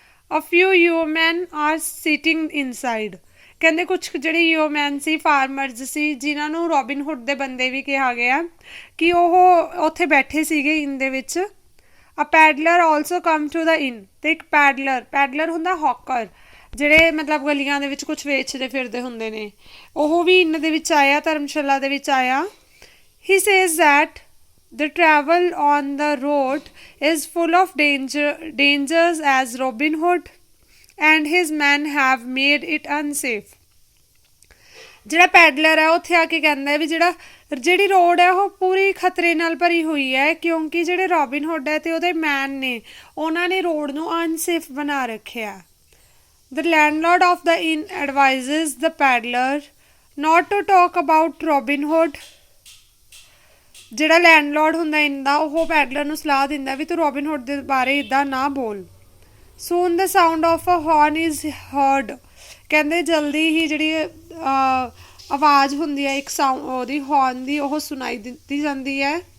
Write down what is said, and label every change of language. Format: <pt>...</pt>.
<en>A few human are sitting inside.</en> <pa>ਕਹਿੰਦੇ ਕੁਛ ਜਿਹੜੇ ਯੂਮੈਨ ਸੀ, ਫਾਰਮਰਜ਼ ਸੀ, ਜਿਨ੍ਹਾਂ ਨੂੰ ਰੋਬਿਨ ਹੁੱਡ ਦੇ ਬੰਦੇ ਵੀ ਕਿਹਾ ਗਿਆ, ਕਿ ਉਹ ਉੱਥੇ ਬੈਠੇ ਸੀਗੇ ਇਨ ਦੇ ਵਿੱਚ।</pa> <en>A peddler also come to the inn.</en> <pa>ਅਤੇ ਇੱਕ ਪੈਡਲਰ ਹੁੰਦਾ ਹੌਕਰ, ਜਿਹੜੇ ਮਤਲਬ ਗਲੀਆਂ ਦੇ ਵਿੱਚ ਕੁਛ ਵੇਚਦੇ ਫਿਰਦੇ ਹੁੰਦੇ ਨੇ, ਉਹ ਵੀ ਇਨ ਦੇ ਵਿੱਚ ਆਇਆ, ਧਰਮਸ਼ਾਲਾ ਦੇ ਵਿੱਚ ਆਇਆ।</pa> <en>He says that the travel on the road is full of dangers as Robin Hood and his men have made it unsafe।</en> <pa>ਜਿਹੜਾ ਪੈਡਲਰ ਹੈ ਉੱਥੇ ਆ ਕੇ ਕਹਿੰਦਾ ਵੀ ਜਿਹੜੀ ਰੋਡ ਹੈ ਉਹ ਪੂਰੀ ਖਤਰੇ ਨਾਲ ਭਰੀ ਹੋਈ ਹੈ, ਕਿਉਂਕਿ ਜਿਹੜੇ ਰੋਬਿਨ ਹੁੱਡ ਹੈ ਅਤੇ ਉਹਦੇ ਮੈਨ ਨੇ, ਉਹਨਾਂ ਨੇ ਰੋਡ ਨੂੰ ਅਨਸੇਫ ਬਣਾ ਰੱਖਿਆ।</pa> <en>The landlord of the inn advises the peddler not to talk about Robin Hood।</en> <pa>ਜਿਹੜਾ ਲੈਂਡਲੋਰਡ ਹੁੰਦਾ ਇਨ ਦਾ, ਉਹ ਪੈਡਲਰ ਨੂੰ ਸਲਾਹ ਦਿੰਦਾ ਵੀ ਤੂੰ ਰੋਬਿਨ ਹੁੱਡ ਦੇ ਬਾਰੇ ਇੱਦਾਂ ਨਾ ਬੋਲ।</pa> <en>Soon the sound of a horn is heard.</en> <pa>ਕਹਿੰਦੇ ਜਲਦੀ ਹੀ ਜਿਹੜੀ ਆਵਾਜ਼ ਹੁੰਦੀ ਹੈ ਇੱਕ ਉਹਦੀ ਹੌਰਨ ਦੀ, ਉਹ ਸੁਣਾਈ ਦਿੱਤੀ ਜਾਂਦੀ ਹੈ।</pa>